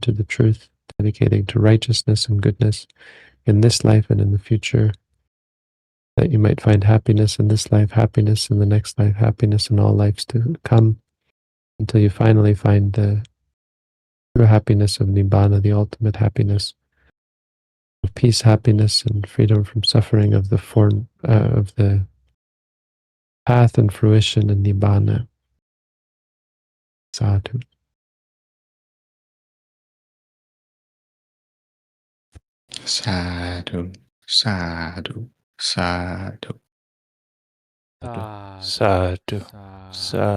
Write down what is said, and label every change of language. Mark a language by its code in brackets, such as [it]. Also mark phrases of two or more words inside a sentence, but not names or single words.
[en] to the truth, dedicated to righteousness and goodness in this life and in the future, that you might find happiness in this life, happiness in the next life, happiness in all lives to come, until you finally find the true happiness of Nibbana, the ultimate happiness of peace, happiness, and freedom from suffering, of the path and fruition in Nibbana. [pi] Sadhu. Sadhu, sadhu, sadhu. Sadhu, Sadhu, sadhu, sadhu.